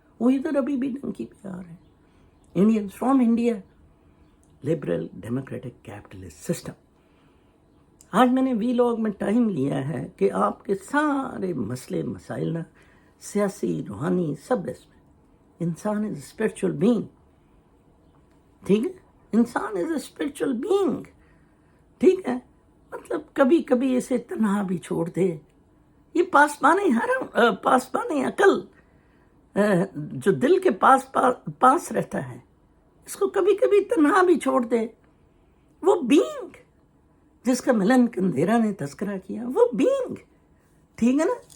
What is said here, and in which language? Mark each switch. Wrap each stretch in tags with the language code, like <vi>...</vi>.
<ur>وہ ادھر ابھی بھی ڈنکی پہ آ رہے ہیں.</ur> <en>Indians from India.</en> <ur>Liberal democratic capitalist system. آج میں نے وی لاگ میں ٹائم لیا ہے کہ آپ کے سارے مسئلے مسائل نا سیاسی روحانی سب اس میں.</ur> <en>انسان is a spiritual being,</en> <ur>ٹھیک ہے.</ur> <en>انسان is a spiritual being,</en> <ur>ٹھیک ہے. مطلب کبھی کبھی اسے تنہا بھی چھوڑ دے. یہ پاسبان عقل جو دل کے پاس رہتا ہے، اس کو کبھی کبھی تنہا بھی چھوڑ دے. وہ بینگ جس کا ملن کندھیرا نے تذکرہ کیا، وہ بینگ، ٹھیک ہے نا.</ur>